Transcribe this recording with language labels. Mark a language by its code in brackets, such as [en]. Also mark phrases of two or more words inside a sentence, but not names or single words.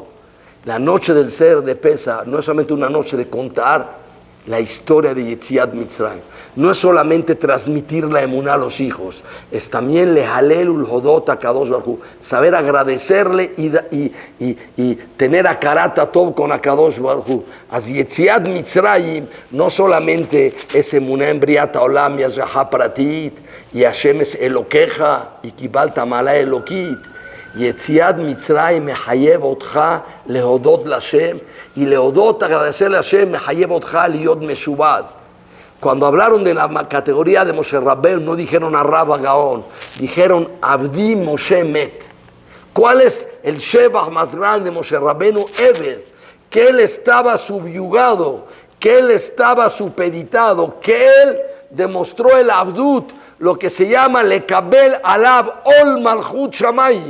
[es] La noche del ser de Pesa no es solamente una noche de contar la historia de [he] יציאת מצרים, [es] no es solamente transmitir la emuná a los hijos, es también [he] להלל ולהודות [es] a [he] קדוש ברוך הוא, [es] saber agradecerle y tener [he] הכרת טוב [es] con [he] קדוש ברוך הוא. [es] As [he] יציאת מצרים [es] no solamente es emuná en [he] בריאת העולם [es] y [he] השגחה פרטית, [es] y Hashem es Elokeja, y [he] קיבלת מעלה אלוקית. יציאת מצרים מחייב אותך להודות לה, y להודות, [es] agradecerle a Hashem, [he] מחייב אותך להיות משועבד. [es] Cuando hablaron de la categoría de Moshe Rabbeinu, no dijeron a Rabba Gaón, dijeron [he] עבדי משה מת. [es] ¿Cuál es el Shebach más grande de Moshe Rabbeinu? Eved, que él estaba subyugado, que él estaba supeditado, que él demostró el Abdut lo que se llama [he] לקבל עליו עול מלכות שמים.